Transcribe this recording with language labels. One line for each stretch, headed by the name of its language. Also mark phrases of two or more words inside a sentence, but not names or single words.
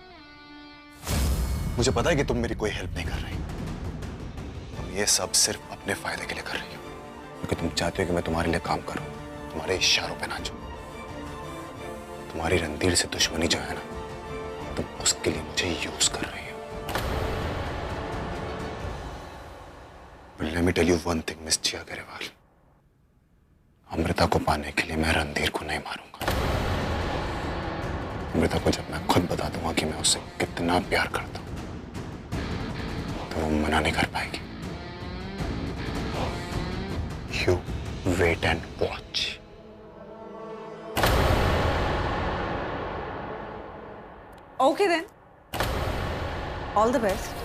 Hindi: मुझे पता है कि तुम मेरी कोई हेल्प नहीं कर रही। तुम ये सब सिर्फ अपने फायदे के लिए कर रही हो, क्योंकि तुम चाहते हो कि मैं तुम्हारे लिए काम करूं, तुम्हारे इशारों पे नाचूं। तुम्हारी रणधीर से दुश्मनी जो है ना, तुम उसके लिए मुझे यूज कर रही हो।
English: Let me tell you one thing, मिस जिया अग्रवाल।
Hindi: अमृता को पाने के लिए मैं रणधीर को नहीं मारूंगा। अमृता को जब मैं खुद बता दूंगा कि मैं उससे कितना प्यार करता हूं, तो वो मना नहीं कर पाएगी।
English: You wait and watch. OK then, all the best.